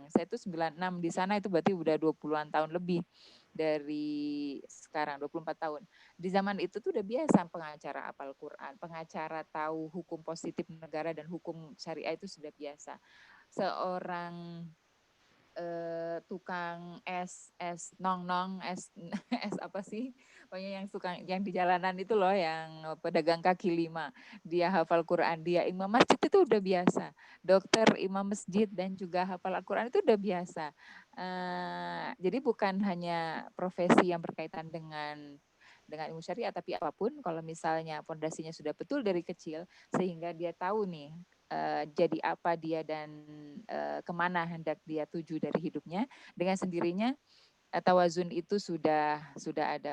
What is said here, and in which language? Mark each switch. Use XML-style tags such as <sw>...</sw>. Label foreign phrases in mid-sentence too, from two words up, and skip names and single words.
<id>Saya itu 96 di sana, itu berarti udah 20-an tahun lebih dari sekarang, 24 tahun. Di zaman itu tuh udah biasa pengacara hafal Quran, pengacara tahu hukum positif negara dan hukum syariah itu sudah biasa. Seorang tukang es nong-nong, es apa sih? Pokoknya yang di jalanan itu loh, yang pedagang kaki lima. Dia hafal Quran, dia imam masjid itu udah biasa. Dokter, imam masjid dan juga hafal Al-Quran itu udah biasa. Jadi bukan hanya profesi yang berkaitan dengan dengan ilmu syariah, tapi apapun kalau misalnya fondasinya sudah betul dari kecil sehingga dia tahu nih jadi apa dia dan kemana hendak dia tuju dari hidupnya, dengan sendirinya tawazun itu sudah ada.</id>